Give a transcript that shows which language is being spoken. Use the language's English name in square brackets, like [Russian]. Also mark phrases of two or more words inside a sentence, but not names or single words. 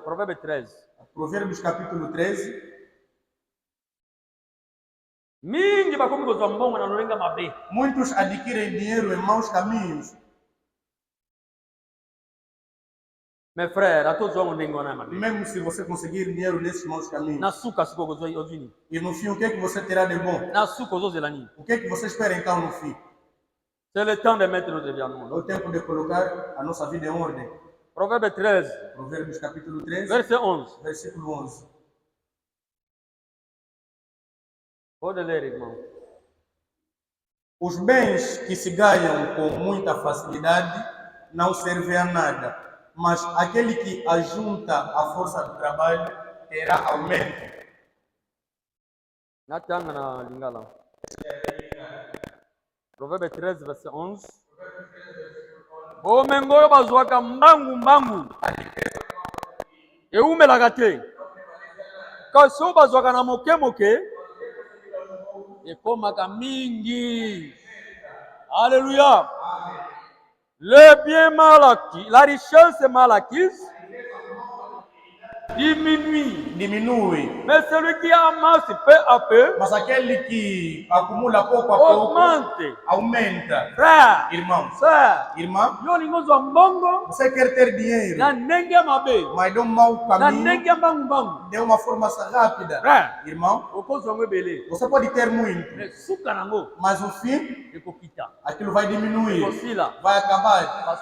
[French] Proverbes 13. [Portuguese] Provérbios capítulo 13. Muitos adquirem dinheiro em maus caminhos. Meu frère, mesmo se você conseguir dinheiro nesses maus caminhos, e no fim, o que é que você terá de bom? O que é que você espera então no fim? [French] C'est le temps de mettre notre vie en ordre. [Portuguese] É o tempo de colocar a nossa vida em ordem. [French] Proverbes 13. [Portuguese] Provérbios capítulo 13. [French] Verset 11. [Portuguese] Versículo 11. Pode ler, irmão. Os bens que se ganham com muita facilidade não servem a nada, mas aquele que ajunta a força do trabalho terá aumento. [Lingala] Natanga na Lingala. [French] Proverbes 13, verset 11. [Lingala] Omengoyo bazwaka mbangu. Eumelaka te. Kasi oyo bazwaka na moke ekomaka mingi. [French] Alléluia. Le bien mal acquis, la richesse mal acquise diminui. Mais celui qui amasse peu à peu, [Portuguese] mas aquele que acumula pouco a pouco, aumenta. [French] Frère, [Portuguese] irmão, irmã, você quer ter dinheiro, mas de um mau caminho, de uma forma rápida. Irmão, você pode ter muito, mas o fim, aquilo vai diminuir, vai acabar.